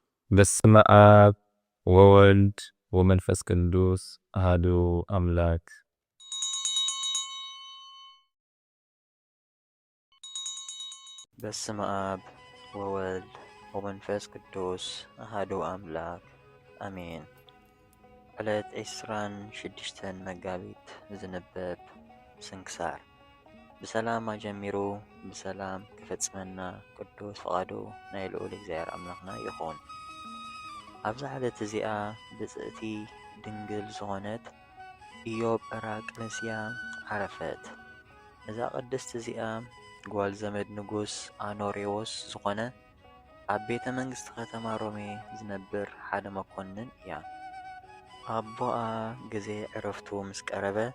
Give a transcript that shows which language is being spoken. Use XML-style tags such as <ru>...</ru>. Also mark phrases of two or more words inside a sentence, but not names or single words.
<gez>በስመ አብ ወወልድ ወመንፈስ ቅዱስ አሐዱ አምላክ። በስመ አብ ወወልድ ወመንፈስ ቅዱስ አሐዱ አምላክ አሜን።</gez> <ti>ዕለት 26 መጋቢት ዝንበብ ስንክሳር። ብሰላም አጀሚሩ ብሰላም ክፈጽመና ቅዱስ ፈቃዱ ናይ ልዑል እግዚአብሔር አምላኽና ይኹን። ኣብዛ ዕለት እዚኣ ብጽእቲ ድንግል ዝኾነት ኢዮብ ጰራቅሊስያ ዓረፈት። እዛ ቅድስት እዚኣ ጓል ዘመድ ንጉስ አኖሬዎስ ዝኾነ ኣብ ቤተ መንግስቲ ከተማ ሮሜ ዝነብር ሓደ መኮንን እያ። ኣቦኣ ግዜ ዕረፍቱ ምስ ቀረበ</ti>